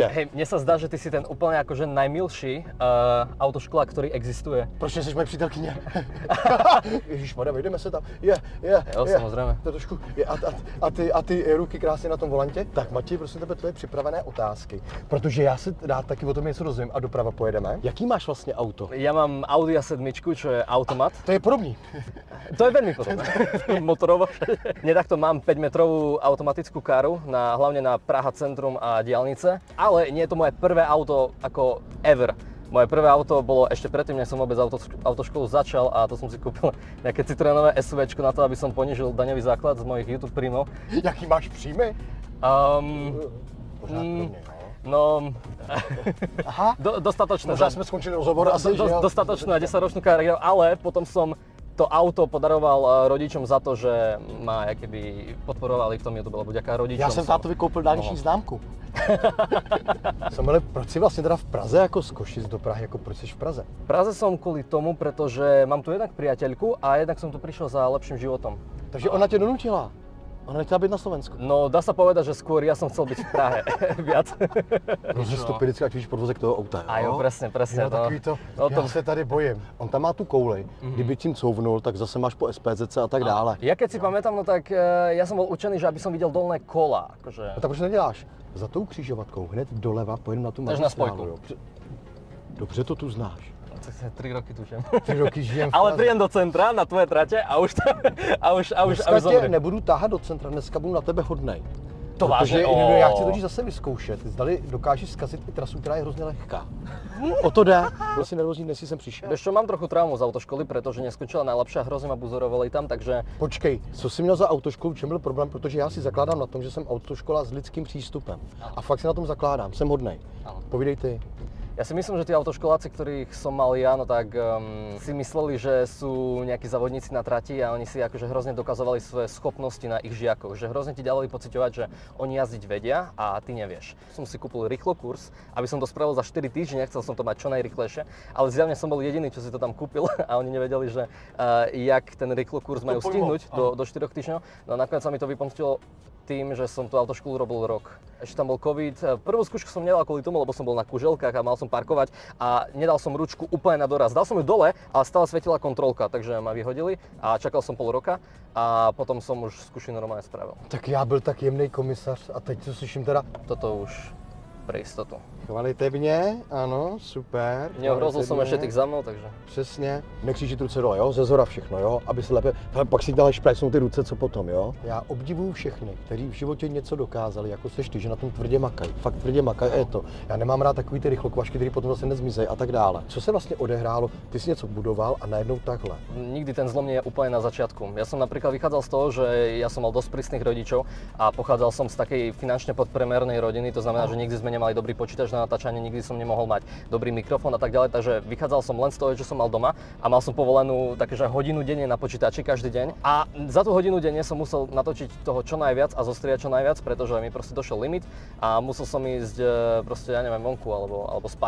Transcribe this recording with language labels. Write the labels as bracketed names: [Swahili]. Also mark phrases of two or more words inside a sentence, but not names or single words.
[Slovak] Hej, mne sa zdá, že ty si ten úplne akože najmilší autoškola, ktorý existuje. [Czech] Proč nejsi moje přítelkyně? Ježišmarja, vejdeme se tam. Jo, samozřejmě. To trošku. A ty ruky krásně na tom volantě. Tak Matěj, prosím tebe, tvoje připravené otázky. Protože já se rád taky o tom něco dozvím a doprava pojedeme. Jaký máš vlastně auto? [Slovak] Ja mám Audi A7, čo je automat. [Czech] To je podobný. [Slovak] To je veľmi podobné. Motorovo. Netakto mám 5-metrovú automatickú káru, hlavne na Praha centrum a diaľnice, ale nie je to moje prvé auto ako ever. Moje prvé auto bolo ešte predtým, než som vôbec autoškolu začal a to som si kúpil nejaké Citroenové SUVčko na to, aby som ponížil daňový základ z mojich YouTube príjmov. [Czech] Jaký máš příjmy? Pořád pro mě, No, Aha. [Slovak] Dostatočné. [Czech] Možná jsme skončili rozhovor asi, že jo? [Slovak] Dostatočnú na 10-ročnú kariéru, ale potom som to auto podaroval rodičom za to, že ma jakoby podporovali v tom YouTube, lebo ďaká rodičom. [Czech] Já jsem tátovi koupil dálniční známku. Samuele, proč jsi vlastně teda v Praze jako z Košic do Prahy, jako proč jsi v Praze? [Slovak] V Praze som kvôli tomu, pretože mám tu jednak priateľku a jednak som tu prišiel za lepším životom. [Czech] Takže ona tě donutila. Ona nechtěla být na Slovensku. [Slovak] No, dá sa povedať, že skôr ja som chcel byť v Prahe viac. [Czech] Rozestupy vždycky, ať víš podvozek toho auta, jo? [Slovak] A jo, presne. [Czech] Jo, takový to, No, já se tady bojím. On tam má tu kouli, kdyby tím couvnul, tak zase máš po SPZC a tak dále. [Slovak] Ja keď si pamätám, no tak ja som bol učený, že aby som videl dolné kola. Akože... [Czech] No tak proč neděláš? Za tou křižovatkou hned doleva pojedem na tu Takže na magistrálu, spojku. jo. Dobře to tu znáš. [Slovak] 3 roky tu žijem. 3 roky žijem v Ale [Czech] Praze. [Slovak] prídem do centra na tvoje trate a už [Czech] Dneska tě [Slovak] zomriem. [Czech] nebudu táhat do centra, dneska budu na tebe hodnej. To vážně? Protože já chci totiž zase vyzkoušet, zdali dokážeš zkazit i trasu, která je hrozně lehká. O to jde. Byl si nervózní, dnes jsem přišel. [Slovak] Vieš čo, mám trochu traumu z autoškoly, pretože neskončila najlepšia, hrozně ma buzorovali tam, takže... [Czech] Počkej, co jsi měl za autoškolu, v čem byl problém? Protože já si zakládám na tom, že jsem autoškola s lidským přístupem. A fakt si na tom zakládám, jsem hodnej. Ano. Povídej ty. [Slovak] Ja si myslím, že tí autoškoláci, ktorých som mal ja, no tak si mysleli, že sú nejakí závodníci na trati a oni si akože hrozne dokazovali svoje schopnosti na ich žiakoch, že hrozne ti dávali pociťovať, že oni jazdiť vedia a ty nevieš. Som si kúpil rýchlo kurz, aby som to spravil za 4 týždne, chcel som to mať čo najrýchlejšie, ale zjavne som bol jediný, čo si to tam kúpil a oni nevedeli, že jak ten rýchlo kurz majú stihnúť do 4 týždňov. No a nakoniec sa mi to vypomstilo tým, že som tú autoškolu robil rok. Ešte tam bol COVID. Prvú skúšku som nedal kvôli tomu, lebo som bol na kuželkách a mal som parkovať a nedal som ručku úplne na doraz. Dal som ju dole, ale stále svietila kontrolka, takže ma vyhodili a čakal som pol roka a potom som už skúšky normálne spravil. [Czech] Tak já byl tak jemný komisař a teď co slyším teda? [Slovak] Toto už pre istotu. [Czech] Kvalitevně, ano, super. [Slovak] Neohrozil som ešte tých za mnou, takže... [Czech] Přesně. Nekřížit ruce dole, jo? Ze zhora všechno, jo? Aby se lépe... Pak si dále šplesnou ty ruce, co potom, jo? Já obdivuju všechny, kteří v životě něco dokázali, jako seš ty, že na tom tvrdě makají. Fakt tvrdě makají, je to. Já nemám rád takový ty rychlokvašky, který potom zase nezmizejí a tak dále. Co se vlastně odehrálo? Ty si něco budoval a najednou takhle. [Slovak] Nikdy ten zlom nie je úplne na začiatku. Ja som napríklad vychádzal z toho, že ja som mal dosť prísnych rodičov a pochádzal som z takej finančne podpriemernej rodiny, to znamená, že nikdy sme nemali dobrý počítač na natáčanie, nikdy som nemohol mať dobrý mikrofón a tak ďalej, takže vychádzal som len z toho, čo som mal doma a mal som povolenú takže hodinu denne na počítači každý deň a za tú hodinu denne som musel natočiť toho čo najviac a zostriať čo najviac, pretože mi proste došiel limit a musel som ísť proste, ja neviem, vonku alebo spať.